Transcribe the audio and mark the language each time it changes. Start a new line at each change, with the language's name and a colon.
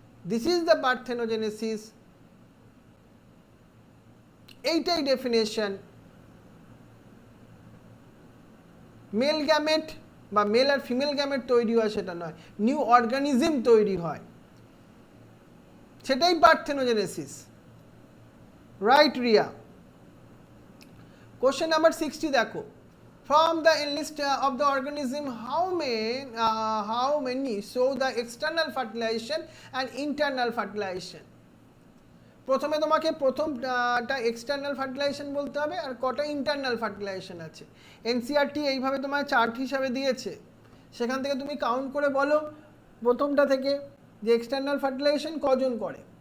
English: This is the parthenogenesis, এইটাই definition.
Bangla: Mail gamete বা mail আর female gamete তৈরি হয় সেটা নয়, নিউ অর্গানিজম তৈরি হয়, সেটাই parthenogenesis, right Riya. Question number 60 দেখো,
English: from the list of the organism how many show the external fertilization and internal fertilization?
Bangla: প্রথমে তোমাকে প্রথমটা এক্সটার্নাল ফার্টিলাইজেশন বলতে হবে, আর কটা ইন্টারনাল ফার্টিলাইজেশন আছে। এনসিইআরটি এইভাবে তোমায় চার্ট হিসাবে দিয়েছে, সেখান থেকে তুমি কাউন্ট করে বলো প্রথমটা থেকে যে এক্সটার্নাল ফার্টিলাইজেশন কজন করে।